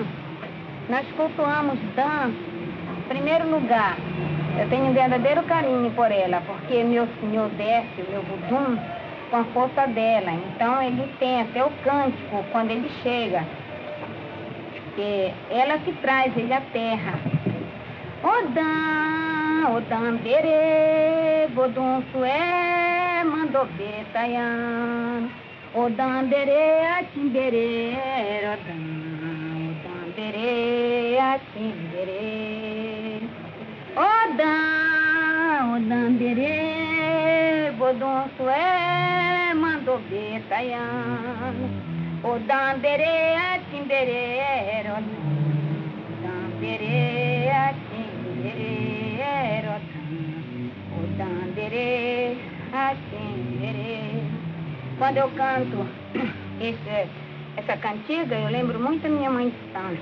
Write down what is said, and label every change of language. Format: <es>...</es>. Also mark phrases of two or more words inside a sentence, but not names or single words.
<pt>Nós cultuamos Dan, em primeiro lugar. Eu tenho um verdadeiro carinho por ela, porque meu senhor desce, meu Budum, com a força dela. Então ele tem até o cântico quando ele chega. Porque ela que traz ele à terra.</pt> <fon>Odan, bere, Bodum, sué, mandobê, taian. Odan, bere, atimbere, odan, bere, atimbere. Odan, bere, Bodum, sué, mandobê, taian. Odan, bere, atimbere, odan, bere, atimbere.</fon> <pt>Quando eu canto essa cantiga, eu lembro muito da minha mãe de santo.</pt>